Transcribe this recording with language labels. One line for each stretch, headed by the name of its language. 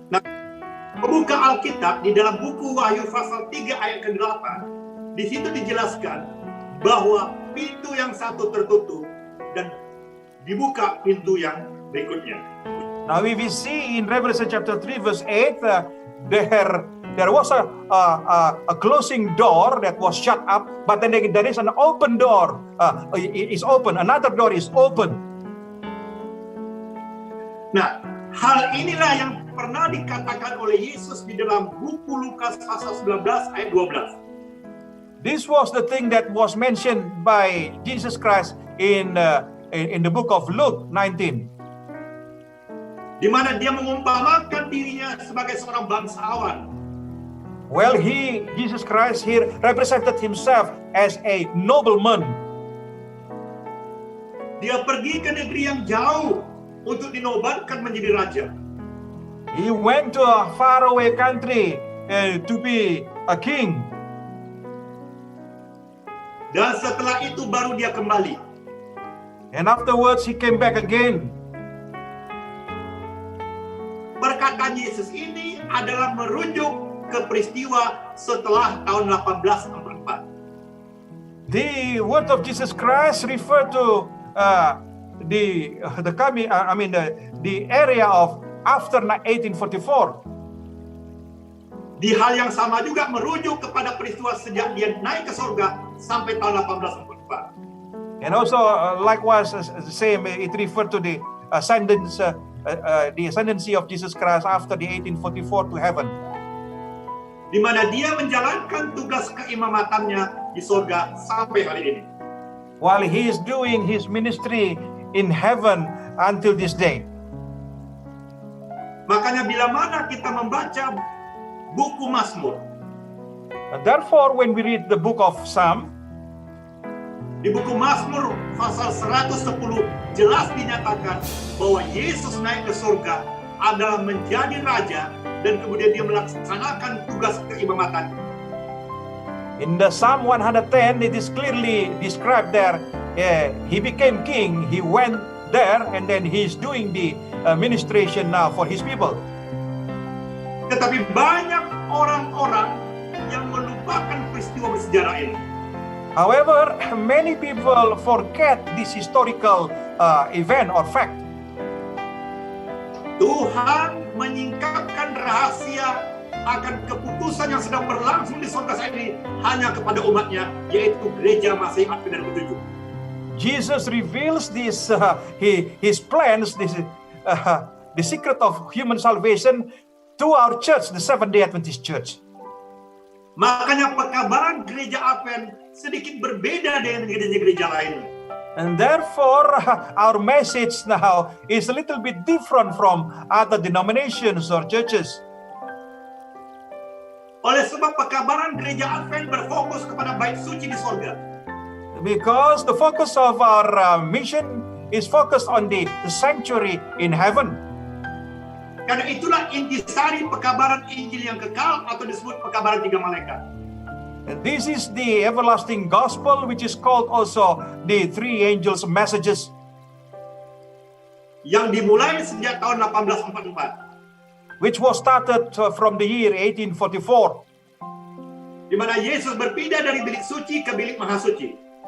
Indonesian: Nah, membuka Alkitab di dalam buku Wahyu pasal 3 ayat ke-8, di situ dijelaskan bahwa pintu yang satu tertutup dan dibuka pintu yang berikutnya.
English: Now we will see in Revelation chapter 3 verse 8, there was a closing door that was shut up, but then there is an open door. Is open. Another door is open.
Indonesian: Nah, hal inilah yang pernah dikatakan oleh Yesus di dalam buku Lukas pasal 19 ayat 12.
English: This was the thing that was mentioned by Jesus Christ in the book of Luke 19.
Indonesian: Di mana dia mengumpamakan dirinya sebagai seorang bangsawan.
English: Well, Jesus Christ here represented himself as a nobleman.
Indonesian: Dia pergi ke negeri yang jauh untuk dinobatkan menjadi raja.
English: He went to a faraway country to be a king.
Indonesian: Dan setelah itu baru dia kembali.
English: And afterwards he came back again.
Indonesian: Perkataan Yesus ini adalah merujuk ke peristiwa setelah tahun 1844.
English: The word of Jesus Christ refer to the area of after 1844.
Indonesian: Di hal yang sama juga merujuk kepada peristiwa sejak dia naik ke surga sampai tahun 1844.
English: And also likewise the same, it referred to the ascendancy of Jesus Christ after the 1844 to heaven.
Indonesian: Di mana dia menjalankan tugas keimamatannya di surga sampai hari ini.
English: While he is doing his ministry in heaven until this day.
Indonesian: Makanya bila mana kita membaca buku Mazmur,
English: Therefore when we read the book of Psalm,
Indonesian: di buku Mazmur pasal 110 jelas dinyatakan bahwa Yesus naik ke surga adalah menjadi raja dan kemudian dia melaksanakan tugas keimamatan.
English: in the Psalm 110 it is clearly described there, he became king, he went there and then he is doing the ministration now for his people.
Indonesian: Tetapi banyak orang-orang yang melupakan peristiwa bersejarah ini.
English: However, many people forget this historical event or fact.
Indonesian: Tuhan menyingkapkan rahasia akan keputusan yang sedang berlangsung di surga saat ini hanya kepada umatnya, yaitu gereja Masihi Advent dan Ketujuh.
English: Jesus reveals this his plans, the secret of human salvation to our church, the Seventh-day Adventist Church.
Indonesian: Makanya pekabaran gereja Advent sedikit berbeda dengan gereja-gereja lain.
English: And therefore, our message now is a little bit different from other denominations or churches.
Indonesian: Oleh sebab pekabaran gereja Advent berfokus kepada bait suci di surga.
English: Because the focus of our mission is focused on the sanctuary in heaven.
Indonesian: Karena itulah intisari pekabaran Injil yang kekal atau disebut pekabaran tiga malaikat.
English: And this is the everlasting gospel, which is called also the three angels' messages.
Indonesian: Yang dimulai sejak tahun 1844.
English: Which was started from the year 1844.
Indonesian: Di mana Yesus berpindah dari bilik suci ke bilik maha suci.